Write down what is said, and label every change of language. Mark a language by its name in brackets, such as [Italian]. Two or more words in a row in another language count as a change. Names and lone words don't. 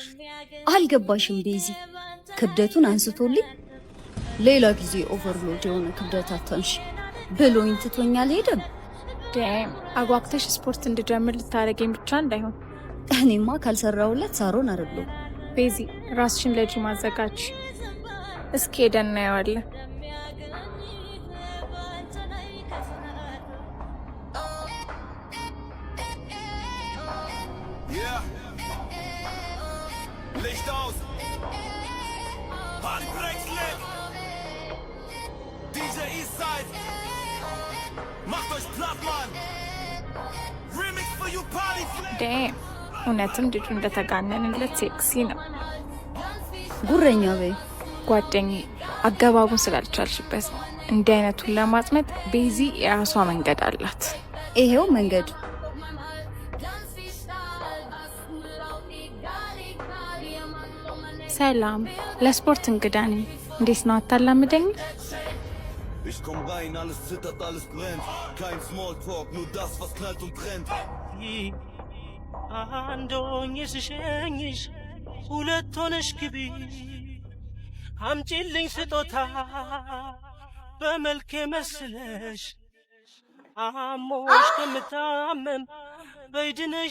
[Amharic] አልገባሽም ቤዚ። ክብደቱን አንስቶልኝ ሌላ ጊዜ ኦቨርሎድ የሆነ ክብደት አታንሽ ብሎኝ ትቶኛል ሄደም። ዳም አጓግተሽ ስፖርት እንድጀምር ልታረገኝ ብቻ እንዳይሆን። እኔማ ካልሰራውለት ሳሮን አይደለም። ቤዚ ራስሽን ለጂም አዘጋጅ። እስኪ ሄደን እናየዋለን። [German] Licht aus! [English] Party breaks lit! DJ Eastside! [German] Macht euch platt, Mann! [English] Remix for you party flag! [Amharic] ዳም እውነትም ልጁ እንደተጋነንለት ሴክሲ ነው። ጉረኛ በይ ጓደኛዬ፣ አገባቡን ስላልቻልሽበት እንዲህ አይነቱን ለማጥመጥ ቤዚ የራሷ መንገድ አላት። ይሄው መንገድ። ሰላም፣ ለስፖርት እንግዳ ነኝ። እንዴት ነው አታላምደኝ? [German] Ich komm rein, alles zittert, alles brennt. Kein Smalltalk, nur das, was knallt und brennt. [Amharic] አንዶኝሽ ሸኝሽ ሁለት ሆነሽ ግቢ አምጪልኝ ስጦታ በመልኬ መስለሽ አሞሽ ከምታመም በይድነሽ